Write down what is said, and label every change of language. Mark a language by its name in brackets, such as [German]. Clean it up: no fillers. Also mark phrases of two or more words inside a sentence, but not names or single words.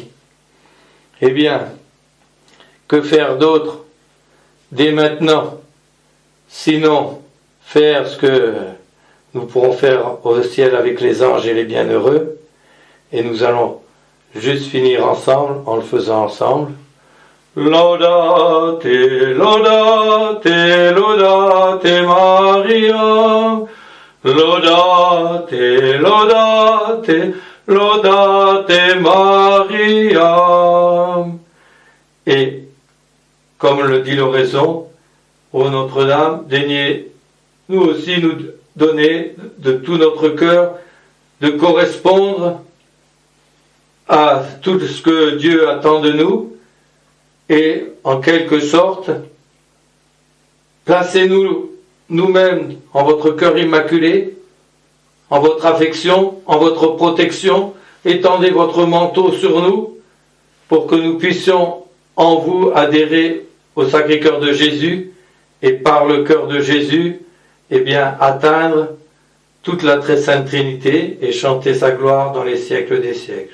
[French] Eh bien, que faire d'autre dès maintenant, sinon faire ce que nous pourrons faire au ciel avec les anges et les bienheureux, et nous allons juste finir ensemble en le faisant ensemble. [Latin] Laudate, laudate, laudate Maria, Laudate, laudate, laudate Maria. [French] Et, comme le dit l'oraison, ô Notre-Dame, daignez nous aussi nous donner de tout notre cœur de correspondre à tout ce que Dieu attend de nous et en quelque sorte, placez-nous nous-mêmes en votre cœur immaculé, en votre affection, en votre protection, étendez votre manteau sur nous pour que nous puissions en vous adhérer au Sacré-Cœur de Jésus et par le cœur de Jésus, eh bien, atteindre toute la très sainte Trinité et chanter sa gloire dans les siècles des siècles.